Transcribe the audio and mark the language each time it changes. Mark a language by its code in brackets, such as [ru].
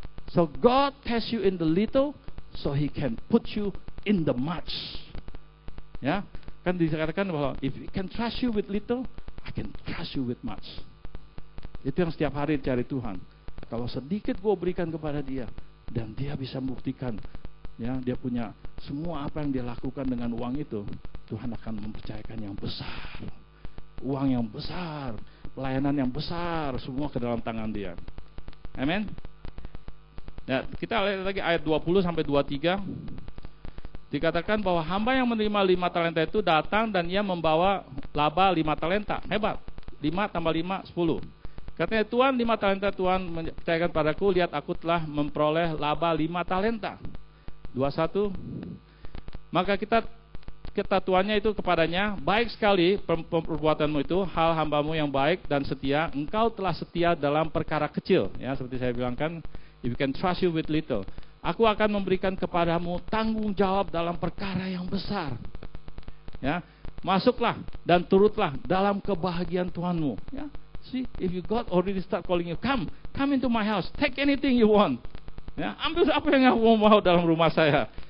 [en] So God has you in the little, so He can put you in the much. [id] Ya, kan dikatakan bahwa [en] if He can trust you with little, I can trust you with much. [id] Itu yang setiap hari dicari Tuhan. Kalau sedikit gue berikan kepada Dia, dan Dia bisa membuktikan, ya, dia punya semua apa yang dia lakukan dengan uang itu, Tuhan akan mempercayakan yang besar, uang yang besar, pelayanan yang besar, semua ke dalam tangan Dia. Amin. Ya, kita lihat lagi ayat 20 sampai 23. Dikatakan bahwa hamba yang menerima 5 talenta itu datang dan ia membawa laba 5 talenta. Hebat. 5 tambah 5 10. Katanya, Tuhan, 5 talenta Tuhan percayakan padaku, lihat aku telah memperoleh laba 5 talenta. 21. Maka kata tuannya itu kepadanya, baik sekali perbuatanmu itu, hal hambamu yang baik dan setia, engkau telah setia dalam perkara kecil. Ya, seperti saya bilang kan, [en] if you can trust you with little. [id] Aku akan memberikan kepadamu tanggung jawab dalam perkara yang besar. Ya, masuklah dan turutlah dalam kebahagiaan Tuhanmu. [en] Ya, see, if you God already start calling you, come into my house, take anything you want. [id] Ya, ambil apa yang kamu mau dalam rumah saya.